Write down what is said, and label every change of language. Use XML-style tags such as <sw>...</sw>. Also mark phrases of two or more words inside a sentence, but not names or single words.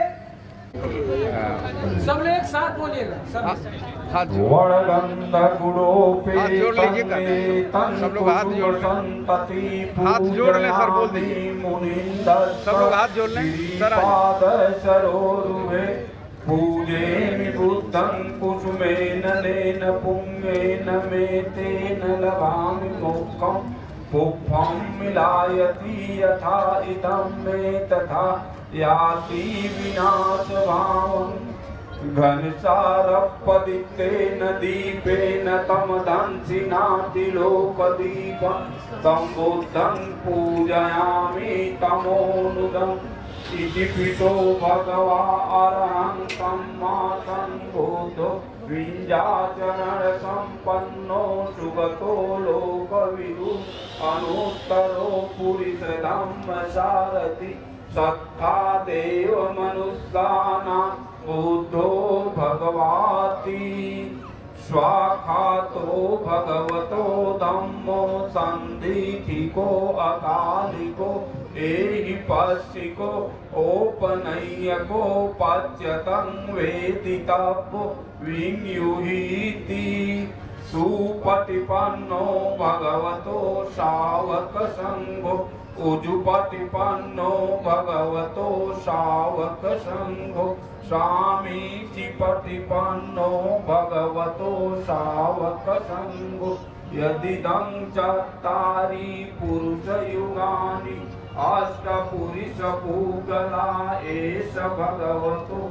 <hi>सब लोग एक साथ बोलिएगा। हाथ जोड़ लीजिए, सब लोग हाथ जोड़ लें। हाथ जोड़ लें सर, बोल दीजिए। सब लोग हाथ जोड़ लें सर।</hi> <pi>पूजे बुद्धं कुसुमेन लेन पुंगेन मेतेन लभामि मोक्षं पुष्पं मिलायति यथा इदं मे तथा याति विनाशभावम् घनसारपदितेन दीपेन तमदंसिनाति लोकदीपं तं बुद्धं पूजयामि तमोनुदम् इति पितो भगवा अरहं सम्मा सम्बुद्धो विंध्याचरण संपन्नो सुगतो लोकविदु अनुत्तरो पुरुष धम्म सारथि सत्ता देव मनुष्यानां बुद्धो भगवाति स्वाखातो भगवतो धम्मो संदीथिको अकालिको एहि पश्चिको औपनय्यको पच्यतं वेदितव्यो विन्युहीति सुपटिपन्नो भगवतो शावक संघो उजुपटिपन्नो भगवतो शावक संघो स्वामीचि पटिपन्नो भगवतो शावक संघो यदिदं चत्तारि पुरुषयुगानि अष्टपुरुषपूगला एष भगवतो</pi>